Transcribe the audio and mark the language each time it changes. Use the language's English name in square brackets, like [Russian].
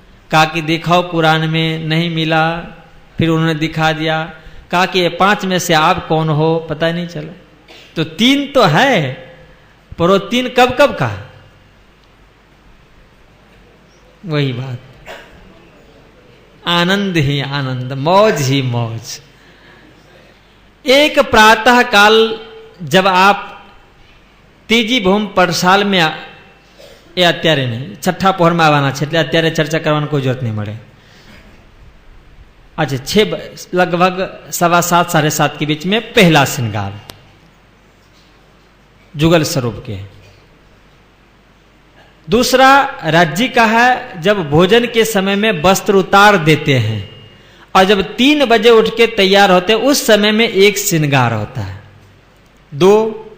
[Hindi] कहा कि दिखाओ कुरान में, नहीं मिला। फिर उन्होंने दिखा दिया, कहा कि ये 5 में से आप कौन हो? पता नहीं चला। तो 3 तो है, पर वो 3 कब कब का? वही बात, आनंद ही आनंद, मौज ही मौज। एक प्रातः काल जब आप तीजी भूम परसाल में [Gujarati] એ અત્યારે નહીં, છઠ્ઠા પહોરમાં આવવાના છે, એટલે અત્યારે ચર્ચા કરવાની કોઈ જરૂરત નહીં મળે। [Hindi] अच्छा 6 लगभग 7:15 7:30 के बीच में पहला श्रृंगार जुगल स्वरूप के। दूसरा राज्य का है जब भोजन के समय में वस्त्र उतार देते हैं, और जब 3 बजे उठ के तैयार होते हैं उस समय में एक श्रृंगार होता है, 2।